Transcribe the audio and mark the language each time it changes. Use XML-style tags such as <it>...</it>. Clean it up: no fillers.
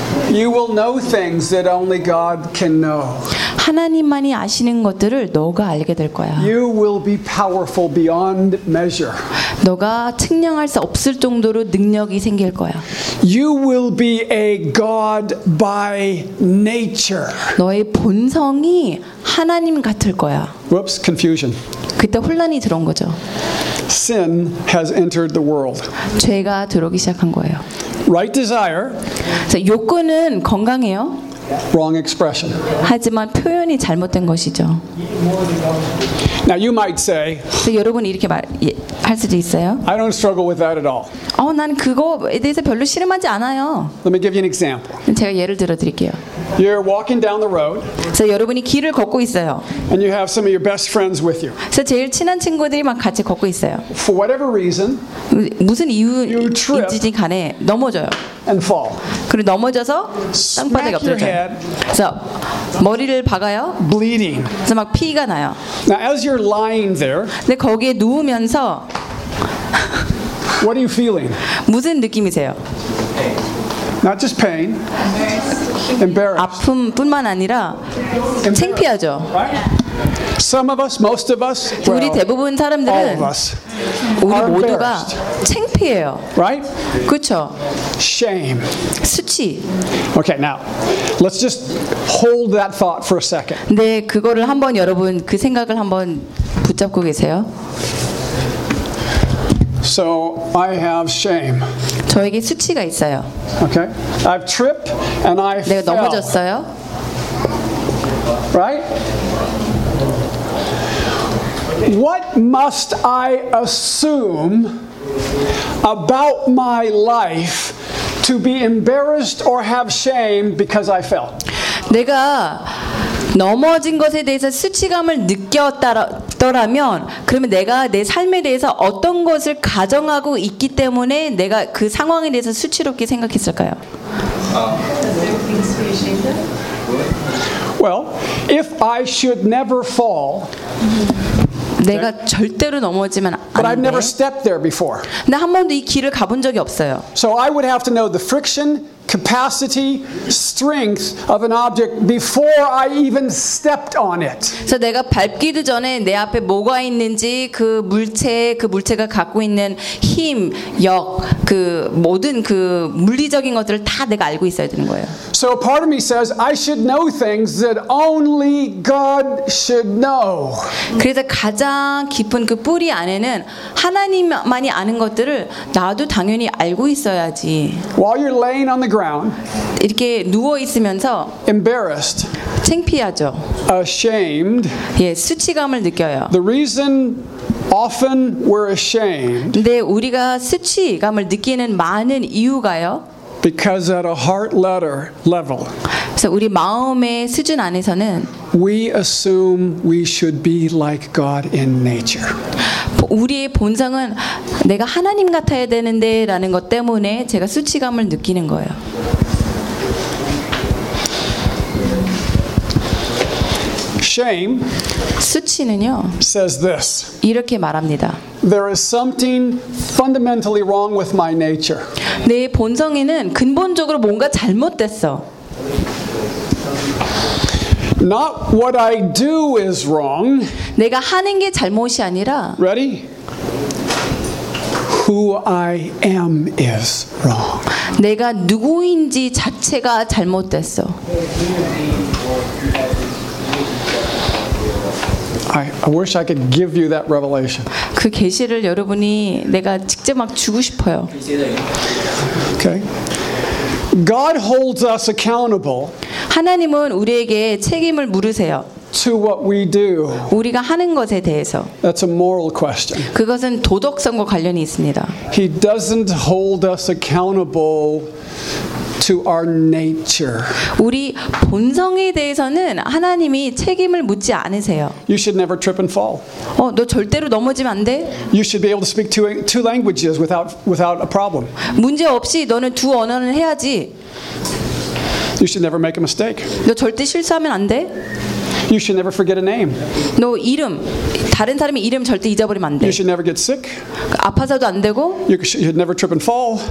<en>You will know things that only God can know.</en> <ko>하나님만이 아시는 것들을 너가 알게 될 거야.</ko> <en>You will be powerful beyond measure.</en> <ko>너가 측량할 수 없을 정도로 능력이 생길 거야.</ko> <en>You will be a God by nature.</en> <ko>너의 본성이 하나님 같을 거야.</ko> <en>Whoops, confusion.</en> <ko>그때 혼란이 들어온 거죠.</ko> <en>Sin has entered the world.</en> <ko>죄가 들어오기 시작한 거예요.</ko> <en>Right desire.</en> <ko>자, 욕구는 건강해요.</ko> <en>Wrong expression.</en> <ko>하지만 표현이 잘못된 것이죠.</ko> <en>Now you might say.</en> <ko>여러분 이렇게 말할 수도 있어요.</ko> <en>I don't struggle with that at all.</en> <ko>난 그거에 대해서 별로 실망하지 않아요.</ko> <en>Let me give you an example.</en> <ko>제가 예를 들어드릴게요.</ko> <en>You're walking down the road.</en> <ko>여러분이 길을 걷고 있어요.</ko> <en>And you have some of your best friends with you.</en> <ko>제일 친한 친구들이 막 같이 걷고 있어요.</ko> <en>For whatever reason.</en> <ko>무슨 이유인지 간에 넘어져요.</ko> <en>And fall.</en> <ko>그리고 넘어져서 땅바닥에 엎드려요. 그래서 머리를 박아요.</ko> <en>Bleeding.</en> <ko>그래서 막 피가 나요.</ko> <en>Now as you're lying there.</en> <ko>근데 거기에 누우면서</ko> <en>What are you feeling?</en> <ko>무슨 느낌이세요?</ko> <en>Not just pain. Embarrassed.</en> <ko>아픔뿐만 아니라 창피하죠.</ko> <en>Some of us, most of us.</en> <ko>우리 대부분 사람들은</ko> <en>All of us.</en> <ko>우리 모두가 창피해요.</ko> <en>Right?</en> <ko>그렇죠.</ko> <en>Shame.</en> <ko>수치.</ko> <en>Okay, now. Let's just hold that thought for a second.</en> <ko>네, 그거를 한번 여러분 그 생각을 한번 붙잡고 계세요.</ko> <en>So I have shame.</en> <ko>저에게 수치가 있어요.</ko> <en>Okay. I've tripped and I fell.</en> <ko>내가 넘어졌어요.</ko> <en>Right? What must I assume about my life to be embarrassed or have shame because I fell?</en> <ko>내가 넘어진 것에 대해서 수치감을 느꼈더라면 그러면 내가 내 삶에 대해서 어떤 것을 가정하고 있기 때문에 내가 그 상황에 대해서 수치롭게 생각했을까요?</ko> <en>Well, if I should never fall.</en> <ko>내가 절대로 넘어지면 안 돼.</ko> <en>But I've never stepped there before.</en> <ko>나 한 번도 이 길을 가본 적이 없어요.</ko> <en>So I would have to know the friction, capacity, strength of an object before I even stepped on it.</en> <ko>그래서 내가 밟기도 전에 내 앞에 뭐가 있는지 그 물체가 갖고 있는 힘, 역, 그 모든 그 물리적인 것들을 다 내가 알고 있어야 되는 거예요.</ko> <en>So part of me says I should know things that only God should know.</en> <ko>그래서 가장 깊은 그 뿌리 안에는 하나님만이 아는 것들을 나도 당연히 알고 있어야지.</ko> <en>While you're laying on the ground.</en> <ko>이렇게 누워 있으면서</ko> <en>embarrassed.</en> <ko>창피하죠.</ko> <en>Ashamed.</en> <ko>예, 수치감을 느껴요.</ko> <en>The reason often we're ashamed.</en> <ko>근데 우리가 수치감을 느끼는 많은 이유가요?</ko> <en>Because at a heart level.</en> <ko>그래서 우리 마음의 수준 안에서는</ko> <en>we assume we should be like God in nature.</en> <ko>우리의 본성은 내가 하나님 같아야 되는데라는 것 때문에 제가 수치감을 느끼는 거예요.</ko> <en>Shame.</en> <ko>수치는요.</ko> <en>Says this.</en> <ko>이렇게 말합니다.</ko> <en>There is something fundamentally wrong with my nature.</en> <ko>내 본성에는 근본적으로 뭔가 잘못됐어.</ko> <en>Not what I do is wrong.</en> <ko>내가 하는 게 잘못이 아니라.</ko> <en>Ready? Who I am is wrong.</en> <ko>내가 누구인지 자체가 잘못됐어.</ko> <en>I wish I could give you that revelation.</en> <ko>그 계시를 여러분이 내가 직접 막 주고 싶어요.</ko> <en>Okay. God holds us accountable.</en> <ko>하나님은 우리에게 책임을 물으세요.</ko> <en>To what we do.</en> <ko>우리가 하는 것에 대해서.</ko> <en>That's a moral question.</en> <ko>그것은 도덕성과 관련이 있습니다.</ko> <en>He doesn't hold us accountable to our nature.</en> <ko>우리 본성에 대해서는 하나님이 책임을 묻지 않으세요.</ko> <en>You should never trip and fall.</en> <ko>너 절대로 넘어지면 안 돼.</ko> <en>You should be able to speak two languages without a problem.</en> <ko>문제 없이 너는 두 언어는 해야지.</ko> <en>You should never make a mistake.</en> <ko>너 절대 실수하면 안 돼.</ko> <en>You should never forget a name.</en> <ko>너 이름 다른 사람의 이름 절대 잊어버리면 안 돼.</ko> <en>You should never get sick.</en> <ko>아파서도 안 되고.</ko> <en>You should never trip and fall.</en>